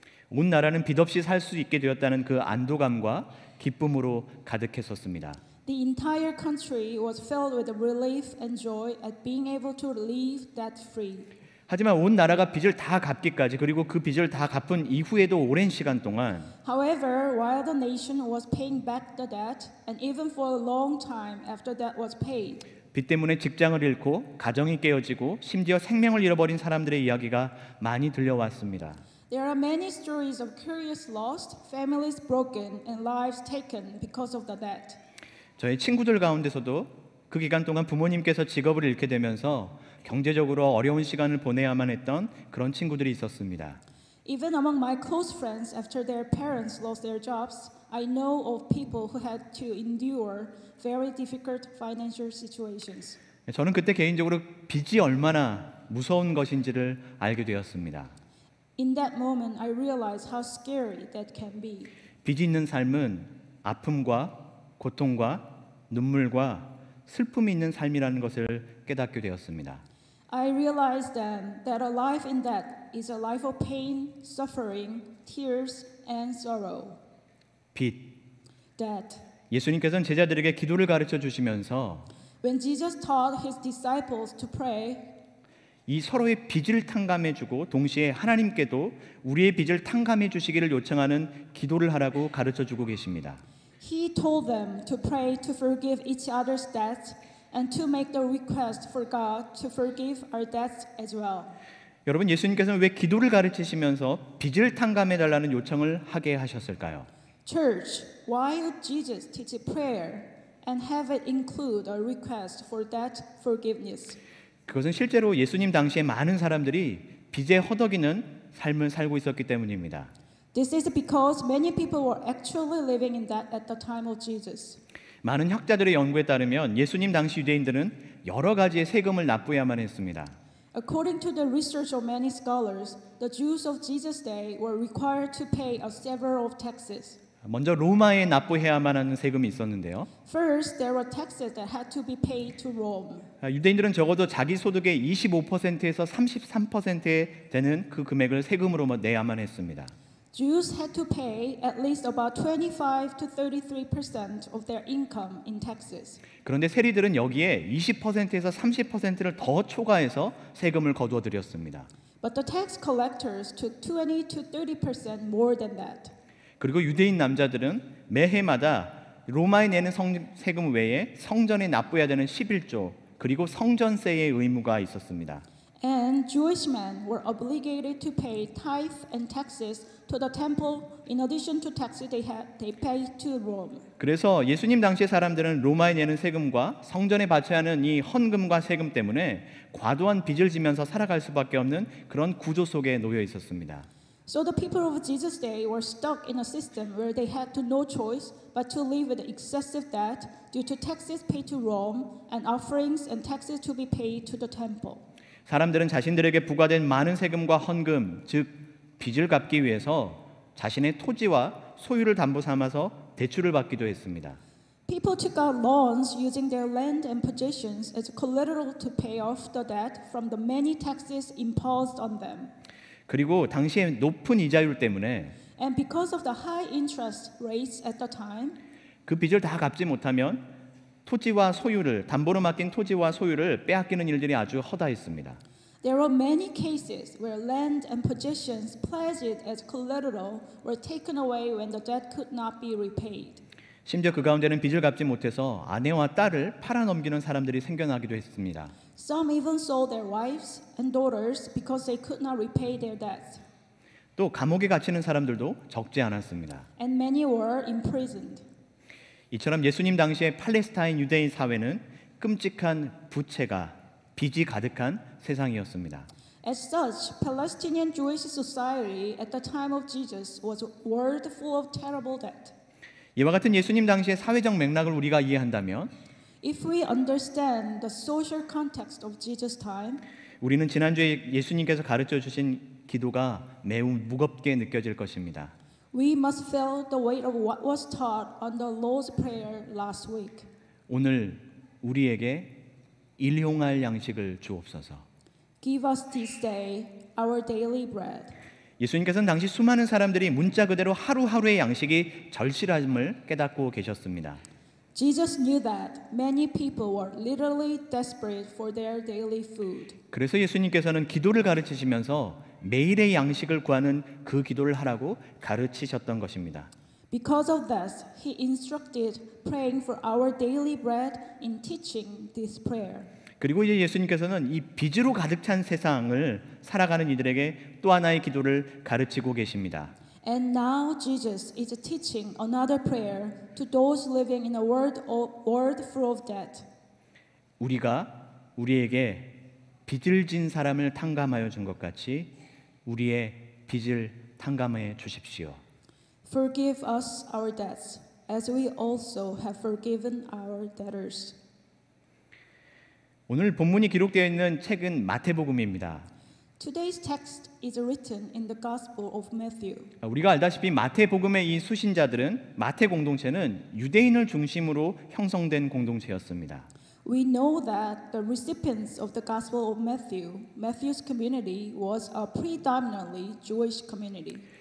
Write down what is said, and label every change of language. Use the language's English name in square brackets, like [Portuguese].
[Korean] 온 나라는 빚 없이 살 수 있게 되었다는 그 안도감과 기쁨으로 가득했었습니다. [English] the entire country was filled with relief and joy at being able to live debt free. [Korean] 하지만 온 나라가 빚을 다 갚기까지, 그리고 그 빚을 다 갚은 이후에도 오랜 시간 동안 [English] However, while the nation was paying back the debt, and even for a long time after that was paid, [Korean] 빚 때문에 직장을 잃고 가정이 깨어지고 심지어 생명을 잃어버린 사람들의 이야기가 많이 들려왔습니다. [English] there are many stories of careers lost, families broken, and lives taken because of the debt. [Korean] 저희 친구들 가운데서도 그 기간 동안 부모님께서 직업을 잃게 되면서 경제적으로 어려운 시간을 보내야만 했던 그런 친구들이 있었습니다. [English] Even among my close friends, after their parents lost their jobs, I know of people who had to endure very difficult financial situations. [Korean] 저는 그때 개인적으로 빚이 얼마나 무서운 것인지를 알게 되었습니다. [English] In that moment, I realized how scary that can be. [Korean] 빚이 있는 삶은 아픔과 고통과 눈물과 슬픔이 있는 삶이라는 것을 깨닫게 되었습니다. [English] I realized then that a life in debt is a life of pain, suffering, tears, and sorrow. [Korean] 빚. [English] Debt. [Korean] 예수님께서는 제자들에게 기도를 가르쳐 주시면서 [English] When Jesus taught his disciples to pray, [Korean] 이 서로의 빚을 탕감해 주고 동시에 하나님께도 우리의 빚을 탕감해 주시기를 요청하는 기도를 하라고 가르쳐 주고 계십니다. [English] he told them to pray to forgive each other's debts and to make the request for God to forgive our debts as well. [Korean] 여러분, 예수님께서는 왜 기도를 가르치시면서 빚을 탕감해 달라는 요청을 하게 하셨을까요? [English] Church, why would Jesus teach prayer and have it include a request for debt forgiveness? [Korean] 그것은 실제로 예수님 당시에 많은 사람들이 빚에 허덕이는 삶을 살고 있었기 때문입니다. [English] This is because many people were actually living in debt at the time of Jesus. [Korean] 많은 학자들의 연구에 따르면 예수님 당시 유대인들은 여러 가지의 세금을 납부해야만 했습니다. [English] According to the research of many scholars, the Jews of Jesus' day were required to pay a several of taxes. [Korean] 먼저 로마에 납부해야만 하는 세금이 있었는데요. [English] First, there were taxes that had to be paid to Rome. [Korean] 유대인들은 적어도 자기 소득의 25%에서 33%에 되는 그 금액을 세금으로 내야만 했습니다. [English] Jews had to pay at least about 25 to 33% of their income in taxes. [Korean] 그런데 세리들은 여기에 20%에서 30%를 더 초과해서 세금을 거두어 들였습니다. [English] But the tax collectors took 20 to 30% more than that. [Korean] 그리고 유대인 남자들은 매해마다 로마에 내는 세금 외에 성전에 납부해야 되는 11조 그리고 성전세의 의무가 있었습니다. [English] And Jewish men were obligated to pay tithe and taxes to the temple in addition to taxes they paid to Rome. [Korean] 그래서 예수님 당시의 사람들은 로마에 내는 세금과 성전에 바쳐야 하는 이 헌금과 세금 때문에 과도한 빚을 지면서 살아갈 수밖에 없는 그런 구조 속에 놓여 있었습니다. [English] So the people of Jesus' day were stuck in a system where they had no choice but to live with excessive debt due to taxes paid to Rome and offerings and taxes to be paid to the temple. [Korean] 사람들은 자신들에게 부과된 많은 세금과 헌금, 즉 빚을 갚기 위해서 자신의 토지와 소유를 담보 삼아서 대출을 받기도 했습니다. [English] People took out loans using their land and possessions as collateral to pay off the debt from the many taxes imposed on them. [Korean] 그리고 당시에 높은 이자율 때문에 [English] And because of the high interest rates at the time, [Korean] 그 빚을 다 갚지 못하면 토지와 소유를 담보로 맡긴 토지와 소유를 빼앗기는 일들이 아주 허다했습니다. [English] there were many cases where land and possessions pledged as collateral were taken away when the debt could not be repaid. [Korean] 심지어 그 가운데는 빚을 갚지 못해서 아내와 딸을 팔아넘기는 사람들이 생겨나기도 했습니다. [English] Some even sold their wives and daughters because they could not repay their debts. [Korean] 또 감옥에 갇히는 사람들도 적지 않았습니다. [English] And many were imprisoned. [Korean] 이처럼 예수님 당시의 팔레스타인 유대인 사회는 끔찍한 부채가 빚이 가득한 세상이었습니다. [English] As such, Palestinian Jewish society at the time of Jesus was a world full of terrible debt. [Korean] 이와 같은 예수님 당시의 사회적 맥락을 우리가 이해한다면 [English] If we understand the social context of Jesus' time, [Korean] 우리는 지난주에 예수님께서 가르쳐 주신 기도가 매우 무겁게 느껴질 것입니다. [English] we must feel the weight of what was taught on the Lord's Prayer last week. [Korean] 오늘 우리에게 일용할 양식을 주옵소서. [English] Give us this day our daily bread. [Korean] 예수님께서는 당시 수많은 사람들이 문자 그대로 하루하루의 양식이 절실함을 깨닫고 계셨습니다. [English] Jesus knew that many people were literally desperate for their daily food. [Korean] 그래서 예수님께서는 기도를 가르치시면서 매일의 양식을 구하는 그 기도를 하라고 가르치셨던 것입니다. [English] Because of this, he instructed praying for our daily bread in teaching this prayer. [Korean] 그리고 이제 예수님께서는 이 빚으로 가득 찬 세상을 살아가는 이들에게 또 하나의 기도를 가르치고 계십니다. [English] And now Jesus is teaching another prayer to those living in a world full of debt. [Korean] 우리가 우리에게 빚을 진 사람을 탕감하여 준 것 같이 우리의 빚을 탕감해 주십시오. [English] Forgive us our debts, as we also have forgiven our debtors. [Korean] 오늘 본문이 기록되어 있는 책은 마태복음입니다. [English] Today's text is written in the Gospel of Matthew. [Korean] 우리가 알다시피 마태복음의 이 수신자들은 마태 공동체는 유대인을 중심으로 형성된 공동체였습니다. [English] We know that the recipients of the Gospel of Matthew's community was a predominantly Jewish community.